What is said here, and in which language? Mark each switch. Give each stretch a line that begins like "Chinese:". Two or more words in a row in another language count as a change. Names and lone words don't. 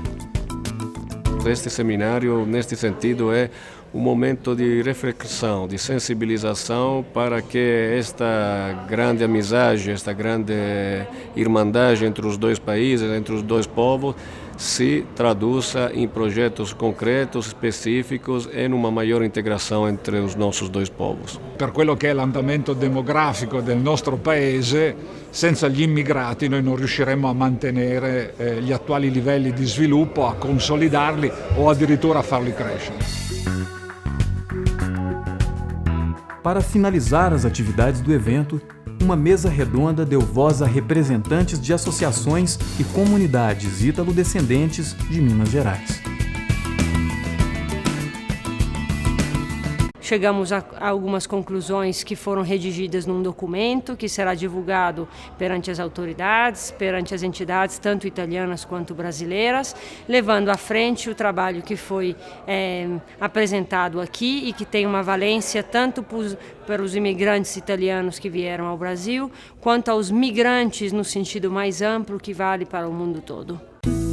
Portuguese: Este seminário, neste sentido, é um momento de reflexão, de sensibilização para que esta grande amizade, esta grande irmandade entre os dois países, entre os dois povos, si traduza em projetos concretos,
Italian: specificos e in una maggiore integrazione
Portuguese: entre os nossos dois povos.
Italian: Per quello che è l'andamento demografico del nostro paese, senza gli immigrati noi non riusciremmo a mantenere gli attuali livelli di sviluppo, a consolidarli o addirittura a farli crescere.
Portuguese: Para finalizar as atividades do evento, uma mesa redonda deu voz a representantes de associações e comunidades ítalo-descendentes de Minas Gerais. Chegamos a algumas conclusões que foram redigidas num documento que será divulgado perante as autoridades, perante as entidades, tanto italianas quanto brasileiras, levando à frente o trabalho que foi apresentado aqui e que tem uma valência tanto para os imigrantes italianos que vieram ao Brasil, quanto aos migrantes no sentido mais amplo que vale para o mundo todo.